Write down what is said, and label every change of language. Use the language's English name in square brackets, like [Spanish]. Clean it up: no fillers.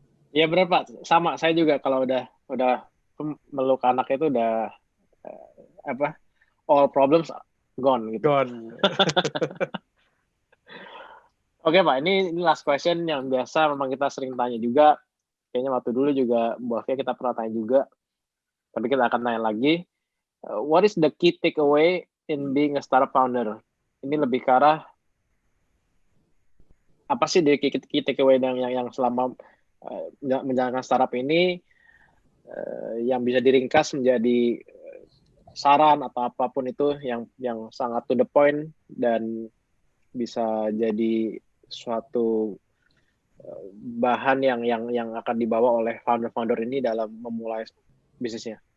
[Indonesian] Ya benar Pak, sama saya juga kalau udah meluk anak itu udah all problems gone gitu. [English] Gone. [Indonesian] Oke Pak, ini last question yang biasa memang kita sering tanya juga. Kayaknya waktu dulu juga Bu Afia kita pernah tanya juga. Tapi kita akan tanya lagi. [English] What is the key takeaway in being a startup founder? [Indonesian] Ini lebih ke arah apa sih the key takeaway yang selama menjalankan startup ini yang bisa diringkas menjadi saran atau apapun itu yang sangat to the point dan bisa jadi suatu bahan yang akan dibawa oleh founder-founder ini dalam memulai bisnisnya.